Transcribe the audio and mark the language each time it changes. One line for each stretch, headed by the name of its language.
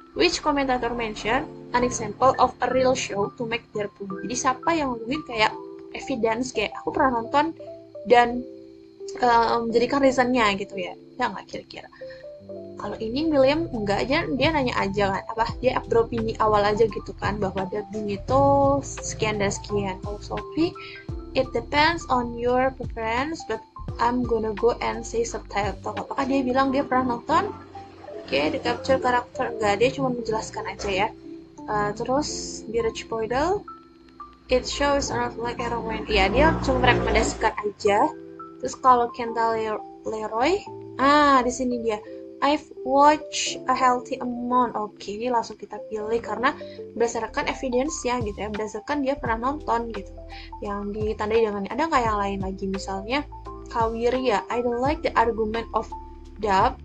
English: Which commentator mention an example of a real show to make their point?
Indonesian: Jadi siapa yang ngomongin kayak evidence, kayak aku pernah nonton dan menjadikan reasonnya gitu ya? Ya nggak kira-kira? Kalau ini William enggak aja, dia nanya aja kan, dia beropini awal aja gitu kan, bahwa dubbing itu sekian dan sekian. Kalau
English: Sophie, it depends on your preference, but I'm gonna go and say subtitle.
Indonesian: Apakah dia bilang dia pernah nonton? Oke, the capture karakter enggak, dia cuma menjelaskan aja ya. Terus Biraj Paudel,
English: it shows not like heroine.
Indonesian: Ya, dia cuma merekomendasikan aja. Terus kalau Kenta Leroy, di sini dia.
English: I've watched a healthy amount.
Indonesian: Oke, ini langsung kita pilih karena berdasarkan evidence ya gitu ya, berdasarkan dia pernah nonton gitu. Yang ditandai dengan ada nggak yang lain lagi, misalnya Kawiria,
English: I don't like the argument of dub.